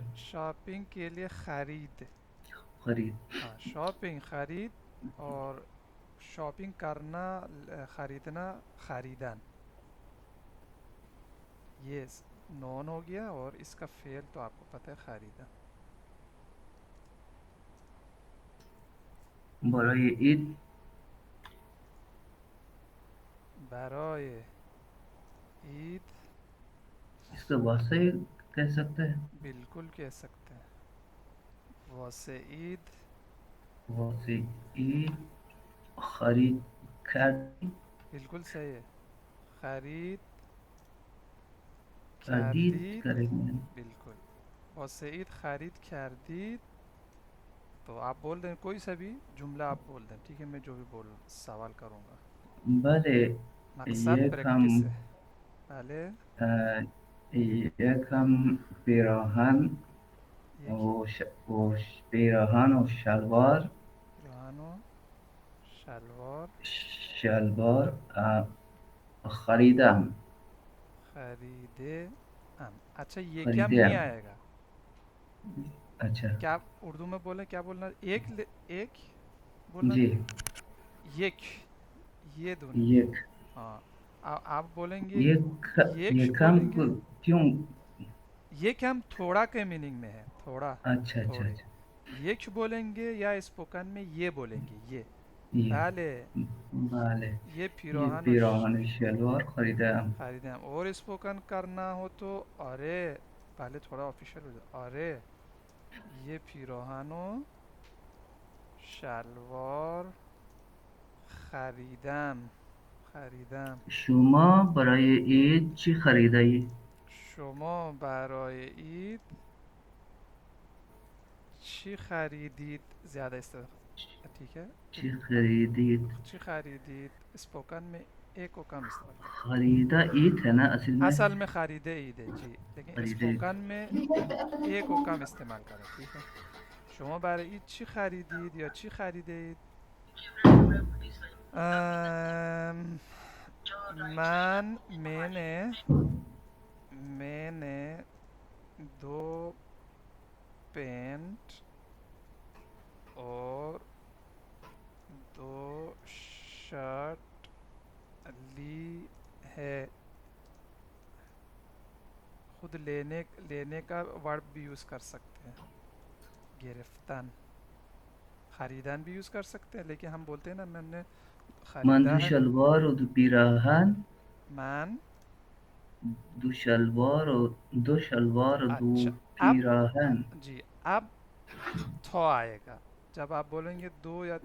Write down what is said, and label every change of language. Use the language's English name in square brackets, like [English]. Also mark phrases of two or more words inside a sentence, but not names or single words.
[Urdu] شاپنگ کے لیے خرید. [Persian] خرید. [Urdu] ہاں شاپنگ خرید. اور شاپنگ کرنا خریدنا خریدن. یہ نون ہو گیا اور اس کا فعل تو آپ کو پتہ ہے خریدا. [Persian] برای عید. برای عید [Urdu] اس کا واسطہ ہی کہہ سکتے ہیں. بالکل کہہ سکتے ہیں. [Persian] واسه عید واسه عید خرید کردی. [Urdu] بالکل صحیح ہے. [Persian] خرید کردید کردید. [Urdu] کریں گے. بالکل. [Persian] واسه عید خرید کردید. [Urdu] تو آپ بول دیں کوئی سا بھی جملہ آپ بول دیں. ٹھیک ہے میں جو بھی سوال کروں گا. [Persian] بله. مقصد یک هم [Urdu] پریکٹس ہے. [Persian] بله. یک هم پیراهن یک و پیراهن و شلوار. پیراهن و شلوار شلوار خریدم. خریدے ام. [Urdu] اچھا یہ کم [Persian] خریده [Urdu] نہیں [Persian] ام. [Urdu] آئے گا. اچھا. کیا اردو میں بولیں کیا بولنا ایک بولنا جی. یک. یہ دونوں. [Persian] یک. [Urdu] ہاں آپ بولیں گے یک [Persian] یک [Urdu] بولیں گے. هم کیوں. یہ کہ ہم تھوڑا کے میننگ میں ہے. تھوڑا اچھا اچھا تھوڑے. اچھا. یک بولیں گے یا اسپوکن میں یہ بولیں گے یہ. یہ. [Persian] بله. بله. [Urdu] یہ یہ [Persian] پیراهن و پیراهن و شلوار خریدم. خریدم. [Urdu] اور اسپوکن کرنا ہو تو آره. بله تھوڑا آفیشل ہو جائے. [Persian] آره یہ پیراهن و شلوار خریدم. شما برای عید چی خریدی؟ شما برای عید چی خریدید؟ [Urdu] زیادہ ٹھیک ہے. [Persian] چی خریدید؟ چی خریدید [Urdu] اسپوکن میں ایک کو کم استعمال کریں. خریدا عید ہے نا اصل میں. اصل میں خریدے عید ہے جی لیکن خریدے. اسپوکن میں ایک کو کم استعمال کریں. ٹھیک ہے. [Persian] شما برای عید چی خریدید یا چی خریدید؟ ام، [Urdu] میں نے دو پینٹ اور دو شرٹ لی ہے. خود لینے کا ورب بھی یوز کر سکتے ہیں. [Persian] گرفتن. [Urdu] خریدن بھی یوز کر سکتے ہیں لیکن ہم بولتے ہیں نا میں نے [Persian] من دو [Urdu] خریدا ہے. [Persian] شلوار و دو پیراهن. من. دو شلوار و دو [Urdu] اچھا اب [Persian] پیراهن. [Urdu] جی اب تھا آئے گا جب آپ بولیں گے دو یا